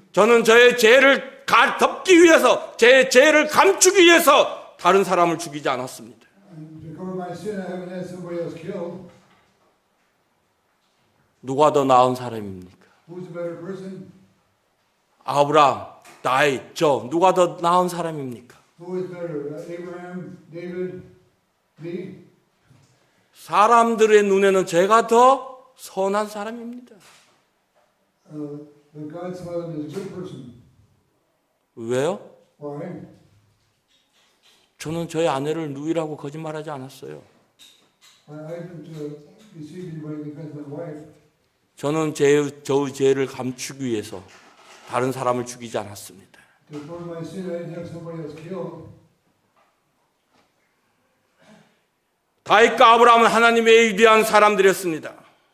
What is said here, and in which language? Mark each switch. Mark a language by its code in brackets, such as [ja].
[ko] 저는 저의 죄를 덮기 위해서, 제 죄를 감추기 위해서 다른 사람을 죽이지 않았습니다. [en] To cover my sin, I haven't had somebody else killed. [ko] 누가 더 나은 사람입니까? [en] Who's a better person? [ko] 아브라함, 다윗, 저 누가 더 나은 사람입니까? [en] Who is better? Abraham, David, me? [ko] 사람들의 눈에는 제가 더 선한 사람입니다. [en] But God saw him as a good person. [ko] 왜요? [en] Why? [ko] 저는 저의 아내를 누이라고 거짓말하지 않았어요. [en] I haven't deceived anybody because of my wife. [ko] 저는 저의 죄를 감추기 위해서 다른 사람을 죽이지 않았습니다. [en] To cover my sin, I didn't have somebody else killed. [ko] 다윗과 아브라함은 하나님의 위대한 사람들이었습니다.